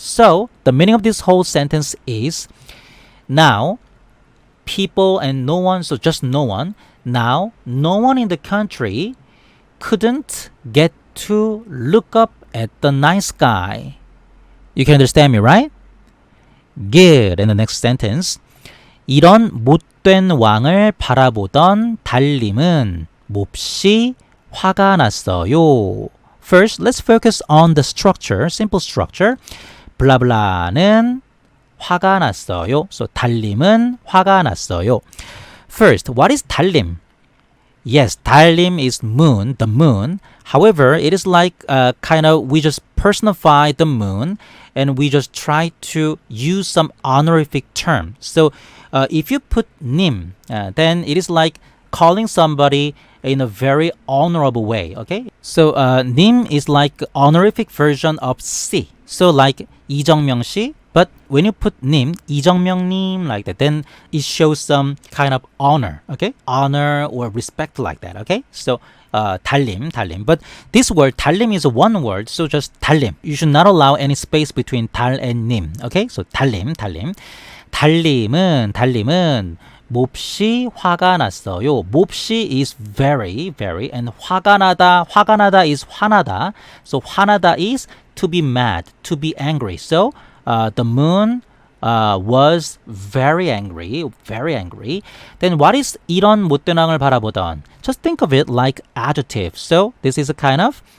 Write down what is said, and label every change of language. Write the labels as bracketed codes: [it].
[en] So the meaning of this whole sentence is now people and no one, so just no one. Now no one in the country couldn't get to look up at the night sky. You can understand me, right? Good. And the next sentence. [ko] 이런 못된 왕을 바라보던 달님은 몹시 화가 났어요. [en] First, let's focus on the structure, simple structure. [ko] 블라블라는 화가 났어요. So 달님은 화가 났어요. [en] First, what is 달님? Yes, 달님 is moon, the moon. However, it is like kind of we just personify the moon and we just try to use some honorific term. So if you put 님, then it is like calling somebody in a very honorable way, okay? So 님 is like honorific version of 씨. So like 이정명씨, but when you put 님, 이정명님 like that, then it shows some kind of honor, okay? Honor or respect like that, okay? So 달님. But this word 달님 is a one word, so just 달님. You should not allow any space between 달 and 님, okay? So 달님. [ko] 달님은 몹시 화가 났어요. [en] 몹시 is very, and [ko] 화가 나다 [en] is 화나다. So 화나다 is to be mad, to be angry. So the moon was very angry. Then what is [ko] 이런 못된 왕을 바라보던? [en] Just think of it like adjective. So this is a kind of